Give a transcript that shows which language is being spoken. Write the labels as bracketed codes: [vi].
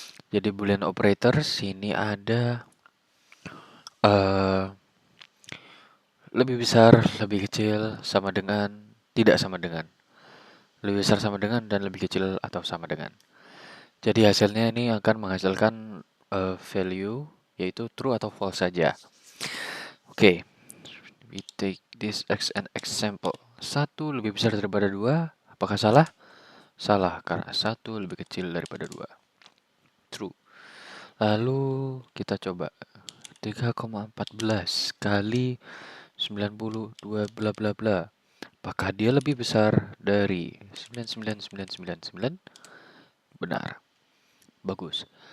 [id] Jadi boolean operators ini ada lebih besar, lebih kecil, sama dengan, tidak sama dengan. Lebih besar sama dengan dan lebih kecil atau sama dengan. Jadi hasilnya ini akan menghasilkan value yaitu true atau false saja. [en] Oke, we take this as an example. [id] 1 lebih besar daripada 2, apakah salah? Salah, karena 1 lebih kecil daripada 2. True. Lalu kita coba 3,14 kali 92 bla bla bla. Apakah dia lebih besar dari 99999? Benar. Bagus.